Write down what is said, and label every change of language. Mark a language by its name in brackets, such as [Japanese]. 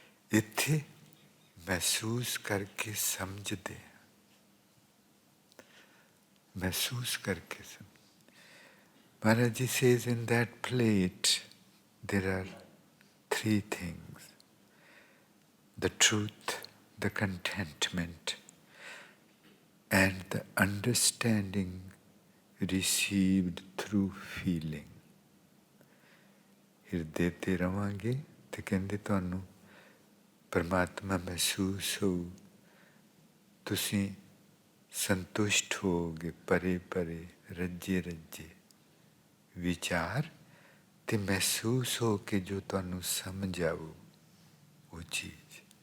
[Punjabi] ਇੱਥੇ ਮਹਿਸੂਸ ਕਰਕੇ ਸਮਝਦੇ, ਮਹਿਸੂਸ ਕਰਕੇ ਸਮਝ। [English] Maharaj Ji says in that plate there are 3 things: the truth, the contentment, and the understanding received through feeling. [Punjabi] ਹਿਰਦੇ ਤੇ ਰਵਾਂਗੇ ਤੇ ਕਹਿੰਦੇ ਤੁਹਾਨੂੰ ਪਰਮਾਤਮਾ ਮਹਿਸੂਸ ਹੋਊ, ਤੁਸੀਂ ਸੰਤੁਸ਼ਟ ਹੋਵੋਗੇ, ਪਰੇ ਪਰੇ ਰੱਜੇ ਰੱਜੇ ਵਿਚਾਰ ਤੇ ਮਹਿਸੂਸ ਹੋ ਕੇ ਜੋ ਤੁਹਾਨੂੰ ਸਮਝ ਆਊ ਉਹ ਚੀਜ਼।